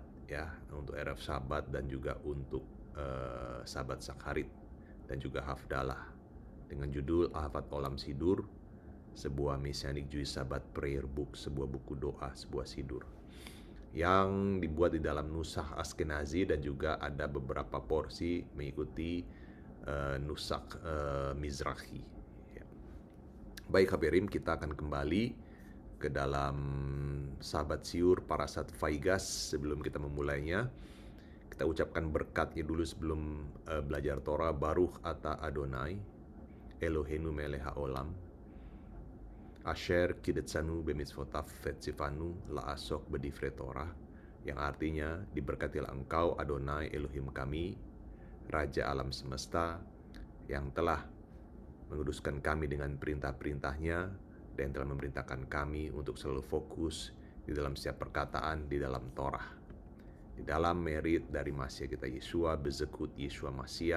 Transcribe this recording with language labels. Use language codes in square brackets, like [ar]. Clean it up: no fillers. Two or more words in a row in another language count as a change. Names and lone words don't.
[id] ya, untuk Erev Sabat dan juga untuk Sabat Sakharit dan juga Hafdalah dengan judul Ahavad Olam Sidur, [en] sebuah Messianic Jewish Sabbath Prayer Book, [id] sebuah buku doa, sebuah sidur yang dibuat di dalam [he] נוסח אשכנזי [id] dan juga ada beberapa porsi mengikuti [he] נוסח מזרחי [id] ya. Baik Haberim, kita akan kembali ke dalam Sahabat [he] שיעור פרשת ויגש. [id] Sebelum kita memulainya, kita ucapkan berkatnya dulu sebelum belajar Torah. [he] ברוך אתה אדוני אלוהינו מלך העולם אשר קדשנו במצוותיו וצוונו לעסוק בדברי תורה, [id] yang artinya diberkatilah engkau Adonai Elohim kami, Raja alam semesta, yang telah menguduskan kami dengan perintah-perintahnya dan telah memerintahkan kami untuk selalu fokus di dalam setiap perkataan di dalam Torah, di dalam merit dari Masya kita Yeshua, [he] בזכות ישוע משיח.